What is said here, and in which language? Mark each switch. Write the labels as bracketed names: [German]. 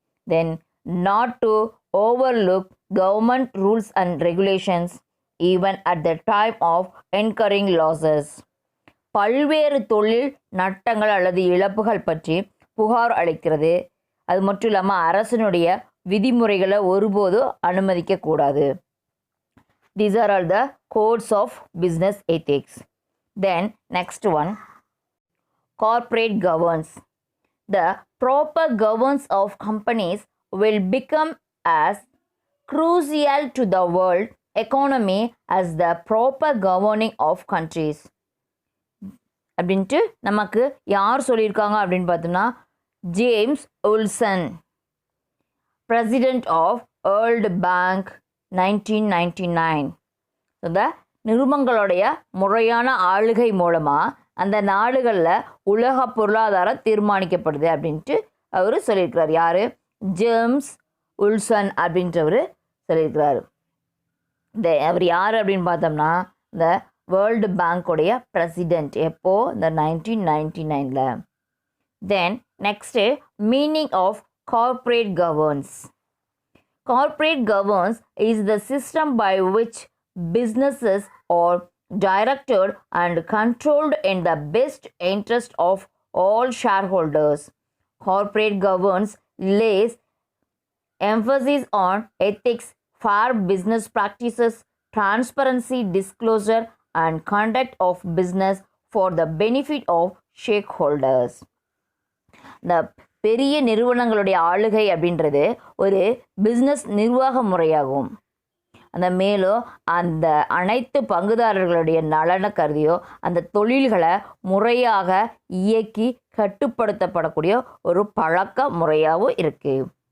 [English] Then not to overlook government rules and regulations even at the time of incurring losses. [Tamil] பல்வேறு தொழில் நட்டங்கள் அல்லது இழப்புகள் பற்றி புகார் அளிக்கிறது. அது மட்டும் இல்லாமல் அரசினுடைய விதிமுறைகளை ஒருபோதும் அனுமதிக்கக்கூடாது. [English] These are all the codes of business ethics. Then next one, corporate governance. The proper governance of companies will become as crucial to the world economy as the proper governing of countries. [Tamil] அப்படின்ட்டு நமக்கு யார் சொல்லியிருக்காங்க அப்படின்னு பார்த்தோம்னா James உல்சன், [English] president of world bank [Tamil] 1999. இந்த நிறுவனங்களுடைய முறையான ஆளுகை மூலமாக அந்த நாடுகளில் உலக பொருளாதாரம் தீர்மானிக்கப்படுது அப்படின்ட்டு அவர் சொல்லியிருக்கிறார். யார்? ஜேம்ஸ் உல்சன் அப்படின்றவர் சொல்லியிருக்கிறார். அவர் யார் அப்படின்னு பார்த்தோம்னா இந்த வேர்ல்டு பேங்க்குடைய பிரசிடென்ட். எப்போ? [English] இந்த 1999. Then next, meaning of corporate governance. Corporate governance is the system by which businesses are directed and controlled in the best interest of all shareholders. Corporate governance lays emphasis on ethics, fair business practices, transparency, disclosure, and conduct of business for the benefit of shareholders. [Tamil] The பெரிய நிறுவனங்களுடைய ஆளுகை அப்படின்றது ஒரு business நிர்வாக முறையாகும். மேலும் அந்த அனைத்து பங்குதாரர்களுடைய நலனை கருதியோ அந்த தொழில்களை முறையாக இயக்கி கட்டுப்படுத்தப்படக்கூடிய ஒரு பழக்க முறையாகவும் இருக்குது.